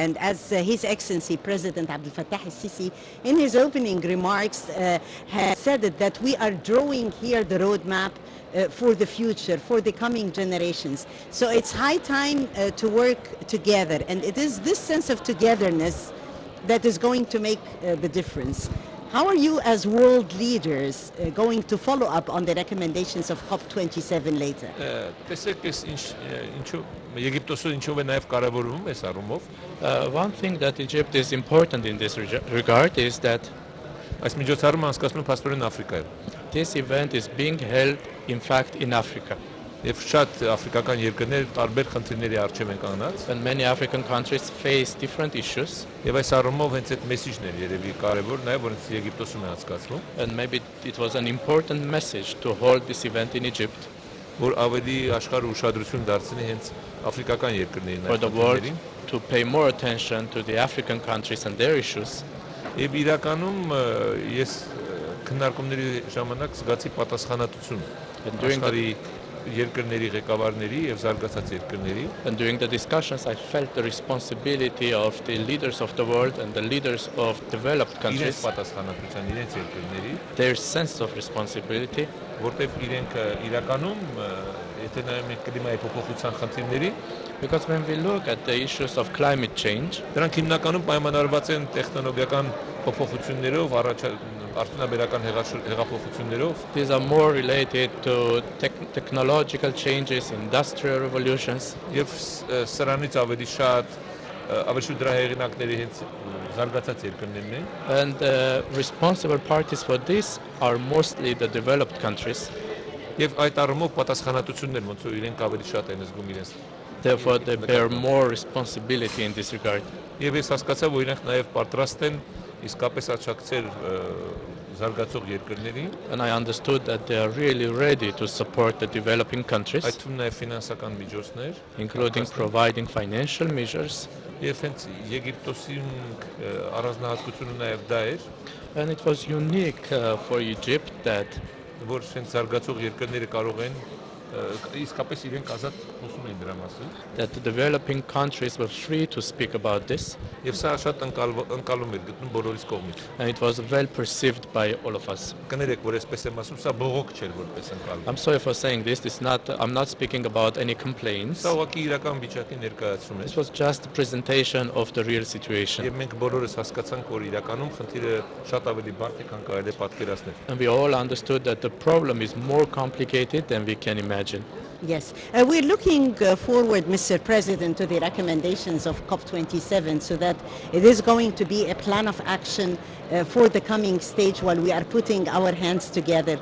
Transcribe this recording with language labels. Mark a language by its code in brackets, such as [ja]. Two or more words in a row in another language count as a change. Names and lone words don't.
[en] And as His Excellency President Abdel Fattah al-Sisi, in his opening remarks, has said that we are drawing here the roadmap for the future, for the coming generations. So it's high time to work together. And it is this sense of togetherness that is going to make the difference. How are you as world leaders going to follow up on the recommendations of COP27 later? [hy] Տեսեք, ինչու Եգիպտոսը ինչով է նաև կարևորվում այս առումով, [en] One thing that Egypt is important in this regard is that [hy] այս միջոցառումը անցկացնում է փաստորեն Աֆրիկայում։ [en] this event is being held, in fact, in Africa. [hy] Եվ շատ աֆրիկական երկրներ տարբեր խնդիրների առջև են կանգնած, [en] And many African countries face different issues. [hy] եւ այս առումով հենց այդ մեսիջն է երևի կարևոր, նաև որ հենց Եգիպտոսում է անցկացվում, [en] And maybe it was an important message to hold this event in Egypt [hy] որ ավելի աշխարհը ուշադրություն դարձնի հենց աֆրիկական երկրներին [en] for the world [hy] այդներին։ [en] to pay more attention to the African countries and their issues. [hy] Եվ իրականում ես քննարկումների ժամանակ զգացի պատասխանատվություն [en] And during the- [hy] աշխարհի երկրների ղեկավարների եւ զարգացած երկրների [en] And during the discussions, I felt the responsibility of the leaders of the world and the leaders of developed [hy] իրենց [en] countries, [hy] պատասխանատվության իրենց երկրների, [en] their sense of responsibility, [hy] որտեղ իրենք իրականում եթե նայում ենք կլիմայի փոփոխության խնդիրների, [en] because when we look at the issues of climate change, [hy] դրանք հիմնականում պայմանավորված են տեխնոլոգիական փոփոխություններով, արդյունաբերական հեղափոխություններով, [en] these are more related to technological changes, industrial revolutions, [hy] եւ սրանից ավելի շատ ավելի շուտ դրա հեղինակների հենց զարգացած երկրներն են։ [en] And the responsible parties for this are mostly the developed countries. [hy] Եվ այդ առումով պատասխանատվություններ ոնց որ իրենք ավելի շատ են զգում իրենց։ [en] Therefore, they bear more responsibility in this regard. [hy] Եվ ես հասկացա, որ իրենք նաև պատրաստ են իսկապես աջակցել զարգացող երկրներին, [en] And I understood that they are really ready to support the developing countries, [hy] այդ թվում նաև ֆինանսական միջոցներ, [en] including providing financial measures. [hy] Եվ հենց Եգիպտոսում առանձնահատկությունը նաև դա էր, [en] And it was unique for Egypt that [hy] որ հենց զարգացող երկրները կարող են իսկապես իրենք ազատ խոսում են դրա մասին։ [en] the developing countries were free to speak about this, [hy] Եվ սա շատ ընկալում էր գտնում բոլորիս կողմից։ [en] and it was well perceived by all of us. [hy] Կներեք, որ այսպես եմ ասում, սա բողոք չէր որպես ընկալում։ [en] I'm sorry for saying this. I'm not speaking about any complaints. [hy] Սա ուղղակի իրական վիճակի ներկայացում [en] This [hy] է։ [en] was just a presentation of the real situation. [hy] Եվ մենք բոլորս հասկացանք, որ իրականում խնդիրը շատ ավելի բարդ է, քան կարելի է պատկերացնել։ [en] And we all understood that the problem is more complicated than we can imagine. Yes, we're looking forward, Mr. President, to the recommendations of COP27 so that it is going to be a plan of action for the coming stage while we are putting our hands together.